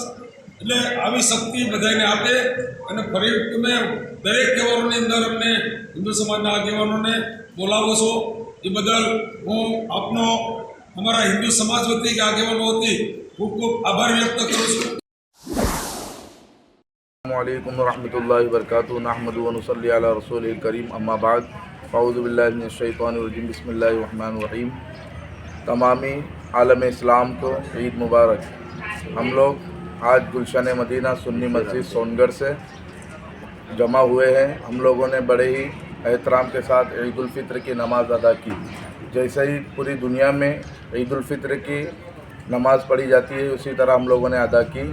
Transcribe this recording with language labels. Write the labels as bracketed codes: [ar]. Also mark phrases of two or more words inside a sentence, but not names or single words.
[gu] એટલે આવી શક્તિ બધાને આપે અને ફરી તમે દરેક તહેવારોની અંદર અમને હિન્દુ સમાજના આગેવાનોને બોલાવો છો એ બદલ હું આપનો, અમારા હિન્દુ સમાજ વતી કે આગેવાનો વતી ખૂબ ખૂબ આભાર વ્યક્ત કરું છું. [ar] السلام عليكم ورحمة الله وبركاته نحمده ونصلي على رسوله الكريم أما بعد أعوذ بالله من الشيطان الرجيم بسم الله الرحمن الرحيم. [hi] तमामी आलम इस्लाम को ईद मुबारक. हम लोग आज गुलशन मदीना सुन्नी मस्जिद सोनगढ़ से जमा हुए हैं. हम लोगों ने बड़े ही एहतराम के साथ ईद उल फित्र की नमाज़ अदा की. जैसे ही पूरी दुनिया में ईद उल फित्र की नमाज़ पढ़ी जाती है उसी तरह हम लोगों ने अदा की.